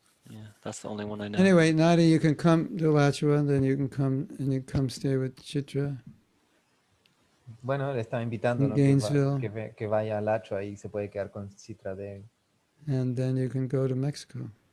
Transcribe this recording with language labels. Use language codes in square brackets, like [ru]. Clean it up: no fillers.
[en] Yeah, that's the only one I know. Anyway, Nadia, you can come to Alachua, and then you can come stay with Chitra. [es] Bueno, le estaba invitando, [en] In [es] ¿no? [en] Gainesville. [es] Que vaya a Alachua y se puede quedar con Citra Devi. [en] And then you can go to Mexico.